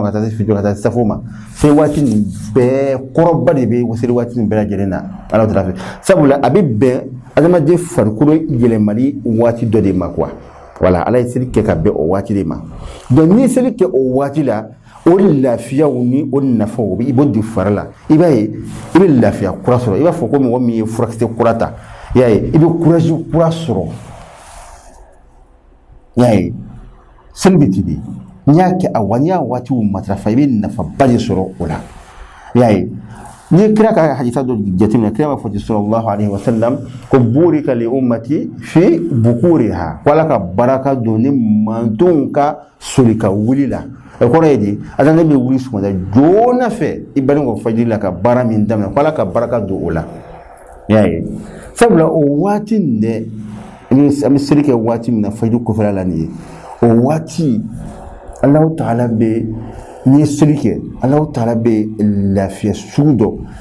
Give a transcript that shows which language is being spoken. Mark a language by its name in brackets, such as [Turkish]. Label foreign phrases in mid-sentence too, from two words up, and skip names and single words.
[Bambara] ma ka taa se fijɔ ka taa se safo ma seli waati nin bɛɛ kɔrɔba de bɛ seli waati nin bɛɛ lajɛlen na ala taala fɛ sabula a bɛ bɛn adamaden farikolo yɛlɛmali waati dɔ de ma [French] quoi voilà [Bambara] ala ye seli kɛ ka bɛn o waati de ma donc n'i ye seli kɛ o waati la o lafiyaw ni o nafaw i b'o di fari la i b'a ye i bɛ lafiya kura sɔrɔ i b'a fɔ ko mɔgɔ min ye furakisɛ kura ta i y'a ye i bɛ courage kura sɔrɔ i y'a ye seli bɛ ten de n'i y'a kɛ n'i y'a waatiw matarafa i bɛ nafaba de sɔrɔ o la i y'a ye n'i ye kira ka hadisa dɔ jateminɛ kira b'a fɔ ten [Arabic] صلى الله عليه وسلم [Bambara] ko [Arabic] بورك لأمتي في بكورها [Bambara] ko ala ka baraka don ni mantonw ka soli ka wuli la o kɔrɔ ye di adamaden bɛ wuli sɔgɔmada joona fɛ i balen kɔ fajiri la ka baara min daminɛ ko ala ka baraka don o la i y'a ye sabula o waati nin dɛ an bɛ seli kɛ waati min na fajiri kɔfɛla la nin ye o waati [Arabic] الله تعالى [Bambara] bɛ n'i ye seli kɛ [Arabic] الله تعالى [Bambara] bɛ lafiya sugu dɔ